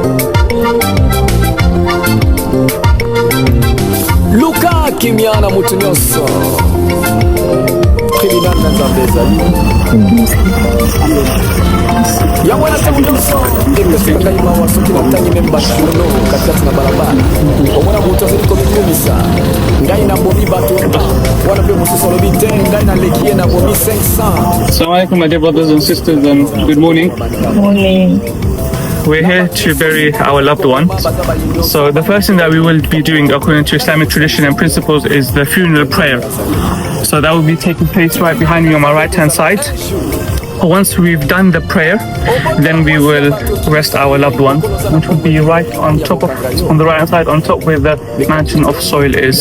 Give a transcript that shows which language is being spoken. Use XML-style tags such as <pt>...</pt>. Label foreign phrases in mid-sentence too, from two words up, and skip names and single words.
<ln>Luka Kimiana mutu nyonso tribunal na Nzambe ezali yango wana ntango nyonso epesaka ngai mawa soki natangi meme batourno katikati na balabala omona moto azali komibimisa ngai nabomi bato wana mpe mosusu alobi te ngai naleki ye nabomi 500.</ln> <ar>السلام عليكم,</ar> <en>my dear brothers and sisters, and good morning. Morning. we're here to bury our loved one. So the first thing that we will be doing according to Islamic tradition and principles is the funeral prayer. So that will be taking place right behind me on my right hand side. Once we've done the prayer, then we will rest our loved one, which will be right on top of, on the right hand side, on top where the mountain of soil is.</en>